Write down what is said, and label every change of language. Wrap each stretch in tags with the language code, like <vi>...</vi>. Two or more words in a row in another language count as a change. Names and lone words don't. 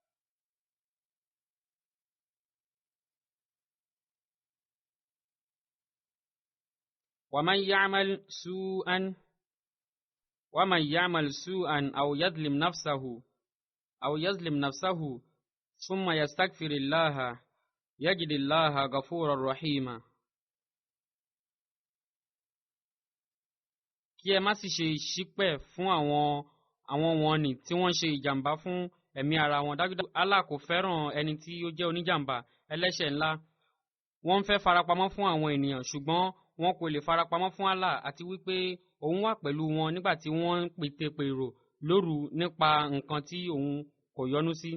<ar>ومن يعمل سوءا أو يظلم نفسه ثم يستغفر الله يجد الله غفورا رحيما.</ar> <yo>kí ẹ má sì ṣe ṣípẹ̀ fún àwọn wọ̀nnì tí wọ́n ṣe ìjàmbá fún ẹ̀mí ara wọn. dájúdájú Allah kò fẹ́ràn ẹni tí ó jẹ́ oníjàmbá ẹlẹ́ṣẹ̀ ńlá. wọ́n ń fẹ́ farapamọ́ fún àwọn ènìyàn ṣùgbọ́n wọn kò lè farapamọ́ fún Allah àti wípé òun wà pẹ̀lú wọn nígbà tí wọ́n ń pètèpèrò lóru nípa nǹkan tí òun kò yọ́nú sí.</yo>